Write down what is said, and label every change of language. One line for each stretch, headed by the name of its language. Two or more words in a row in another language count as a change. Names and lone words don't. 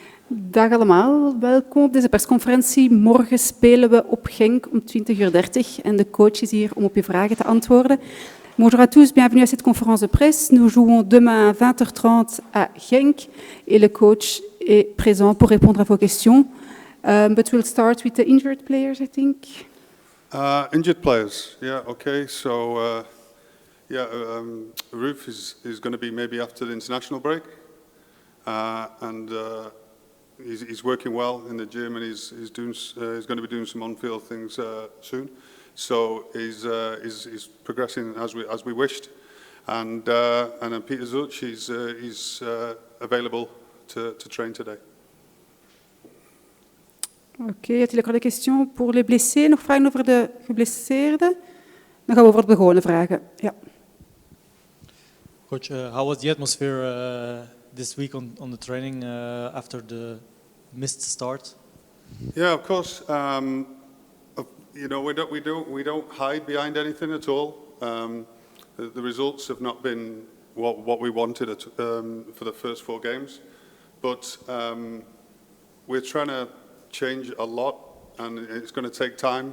Dutch: Dag allemaal, welkom op deze persconferentie. Morgen spelen we op Genk om 20:30 en de coach is hier om op je vragen te antwoorden.
French: Bonjour à tous, bienvenue à cette conférence de presse. Nous jouons demain à 20h30 à Genk et le coach est présent pour répondre à vos questions.
English: But we'll start with the injured players, I think. Injured players, yeah, okay. So, Roof is going to be maybe after the international break, and he's working well in the gym, and he's going to be doing some on-field things soon. So he's progressing as we wished, and then Peter Zuch, he's available to train today.
French: Oké, y a-t-il encore des questions pour les blessés?
Dutch: Nog vragen over de geblesseerden? Dan gaan we over de gewone vragen. Ja.
English: Coach, how was the atmosphere this week on the training after the missed start? Yeah, of course. You know, we don't hide behind anything at all. The results have not been what we wanted for the first 4 games, but we're trying to change a lot, and it's going to take time.